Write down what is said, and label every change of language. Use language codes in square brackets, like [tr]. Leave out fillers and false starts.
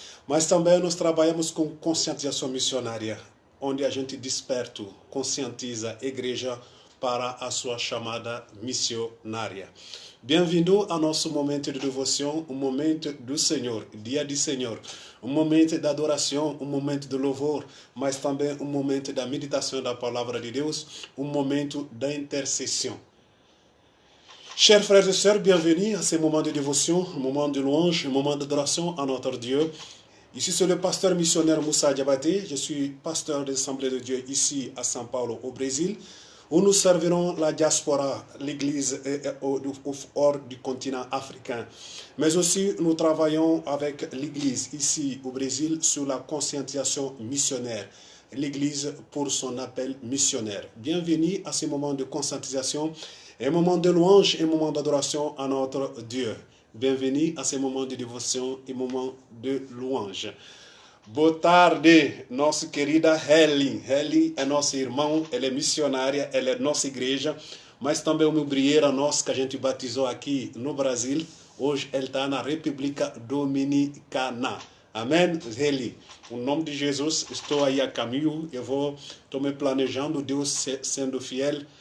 [pt] Mas também nós trabalhamos com conscientização missionária, onde a gente desperta, conscientiza a igreja para a sua chamada missionária. Bem-vindo ao nosso momento de devoção, um momento do Senhor, dia do Senhor, um momento de adoração, um momento de louvor, mas também um momento da meditação da palavra de Deus, um momento da intercessão. [fr] Chers frères et sœurs, bienvenue à ce moment de dévotion, un moment de louange, un moment d'adoration à notre Dieu. Ici, c'est le pasteur missionnaire Musa Diabate. Je suis pasteur de l'Assemblée de Dieu ici à São Paulo, au Brésil, où nous servirons la diaspora, l'église hors du continent africain. Mais aussi, nous travaillons avec l'église ici au Brésil sur la conscientisation missionnaire. L'église pour son appel missionnaire. Bienvenue à ce moment de conscientisation, un moment de louange et un moment d'adoration à notre Dieu. Bienvenue à ce moment de dévotion e moment de louange. [pt] Boa tarde, nossa querida Helen. Helen é nossa irmã, ela é missionária, ela é nossa igreja, mas também uma obreira nossa que a gente batizou aqui no Brasil. Hoje ela está na República Dominicana. Amém, Helen? Em nome de Jesus, estou aí a caminho, estou me planejando, Deus sendo fiel.